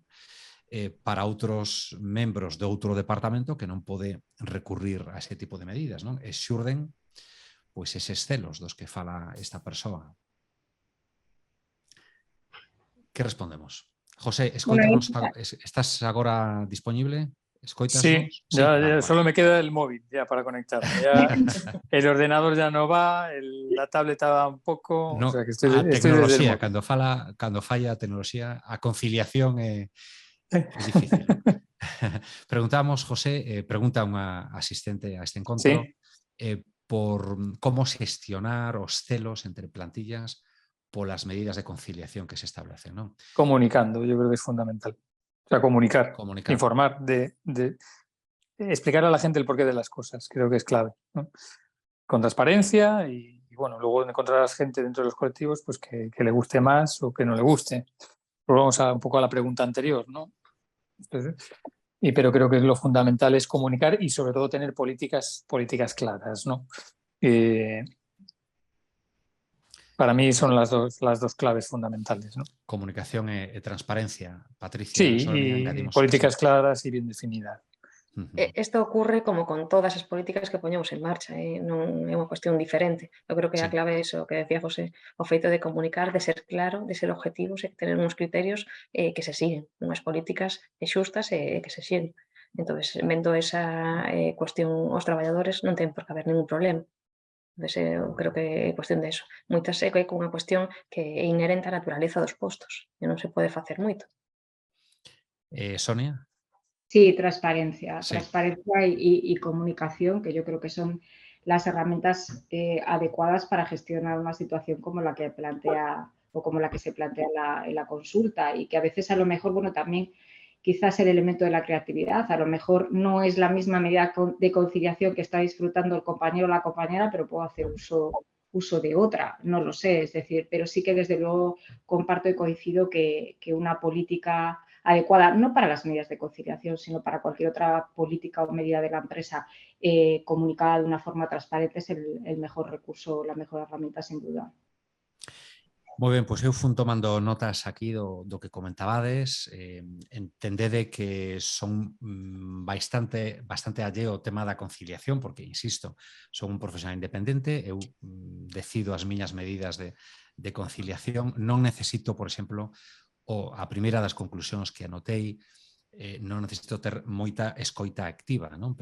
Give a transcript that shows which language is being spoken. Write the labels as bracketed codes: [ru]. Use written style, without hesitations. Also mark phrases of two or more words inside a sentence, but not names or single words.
[gl] Para outros membros de outro departamento que non pode recurrir a ese tipo de medidas, non? E xurden pois eses celos dos que fala esta persoa. Que respondemos? José, escoítanos, estás agora disponible? ¿Escoitasnos? [es] Sí, ya solo me queda el móvil ya para conectarme. Ya el ordenador ya no va, la tablet va un poco. No, o sea que estoy [gl] tecnoloxía, cando falla a tecnoloxía, a conciliación é difícil. Preguntamos, José, pregunta unha asistente a este encontro, por como xestionar os celos entre plantillas polas medidas de conciliación que se establecen, [es] ¿no? Comunicando, yo creo que es fundamental. O sea, comunicar. Informar, explicar a la gente el porqué de las cosas, creo que es clave, ¿no? Con transparencia y bueno, luego encontrarás gente dentro de los colectivos pues que le guste más o que no le guste. Volvamos un poco a la pregunta anterior, ¿no? Pero creo que lo fundamental es comunicar y sobre todo tener políticas claras, ¿no? Para mí son las dos claves fundamentales, ¿no? [gl] Comunicación e transparencia, Patricia. [es] Sí, y políticas claras y bien definidas. [gl] Isto ocurre como con todas as políticas que poñemos en marcha, non é unha cuestión diferente. Eu creo que a clave é iso que decía José, o feito de comunicar, de ser claro, de ser objetivos e tener uns criterios que se siguen, unhas políticas xustas e que se siguen. Entón, vendo esa cuestión, os traballadores non ten por que haber ningún problema. Entón, eu creo que é cuestión de eso. Moitas é unha cuestión que é inherente á naturaleza dos postos e non se pode facer moito. Sonia. [es] Sí, transparencia, Sí. transparencia y comunicación, que yo creo que son las herramientas adecuadas para gestionar una situación como la que plantea o como la que se plantea en la consulta, y que a veces a lo mejor, bueno, también quizás el elemento de la creatividad, a lo mejor no es la misma medida de conciliación que está disfrutando el compañero o la compañera, pero puedo hacer uso de otra, no lo sé, es decir, pero sí que desde luego comparto y coincido que una política adecuada, no para las medidas de conciliación, sino para cualquier otra política o medida de la empresa comunicada de una forma transparente, es el mejor recurso, la mejor herramienta, sin duda. [gl] Moi ben, pois eu fun tomando notas aquí do que comentabades. Entendede que son bastante alleo ao tema da conciliación, porque, insisto, son un profesional independente, eu decido as miñas medidas de conciliación, non necesito, por exemplo, a primeira das conclusións que anotei, non necesito ter moita escoita activa, non?